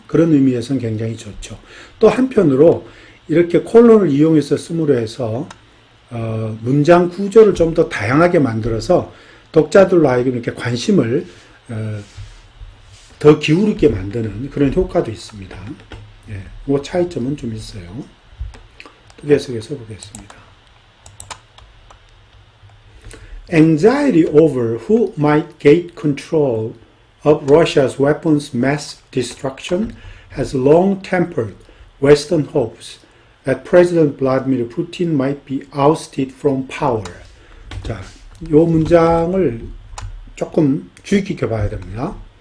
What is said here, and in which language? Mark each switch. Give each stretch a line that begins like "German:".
Korean: 그런 의미에서는 굉장히 좋죠. 또 한편으로 이렇게 콜론을 이용해서 씀으로 해서 문장 구조를 좀 더 다양하게 만들어서 독자들로 하여금 이렇게 관심을 더 기울이게 만드는 그런 효과도 있습니다. 예, 그 차이점은 좀 있어요. 또 계속해서 보겠습니다.
English: Anxiety over who might gain control of Russia's weapons mass destruction has long tempered Western hopes that President Vladimir Putin might be ousted from power.
Korean: 자, 이 문장을 조금 주의 깊게 봐야 됩니다.